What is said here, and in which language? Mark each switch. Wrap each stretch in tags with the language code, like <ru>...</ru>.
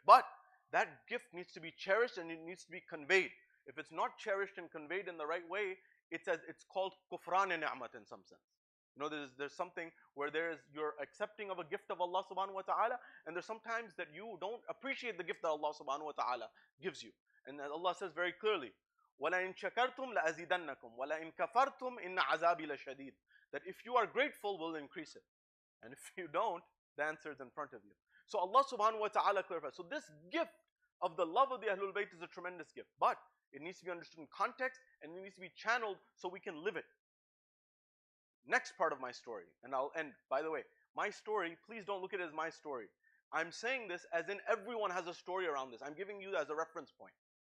<en>But that gift needs to be cherished and it needs to be conveyed. If it's not cherished and conveyed in the right way, it's called kufran ni'mat in some sense. There's something where you're accepting of a gift of Allah subhanahu wa ta'ala, and there's sometimes that you don't appreciate the gift that Allah subhanahu wa ta'ala gives you. And Allah says very clearly,</en> <ar>وَلَئِن شَكَرْتُمْ لَأَزِيدَنَّكُمْ وَلَئِن كَفَرْتُمْ إِنَّ عَذَابِي لَشَدِيدٌ.</ar> <en>That if you are grateful, we'll increase it. And if you don't, the answer is in front of you. So Allah subhanahu wa ta'ala clarifies. So this gift of the love of the Ahlul Bayt is a tremendous gift. But it needs to be understood in context and it needs to be channeled so we can live it. Next part of my story, and I'll end. By the way, my story, please don't look at it as my story. I'm saying this as in everyone has a story around this. I'm giving you as a reference point.</en>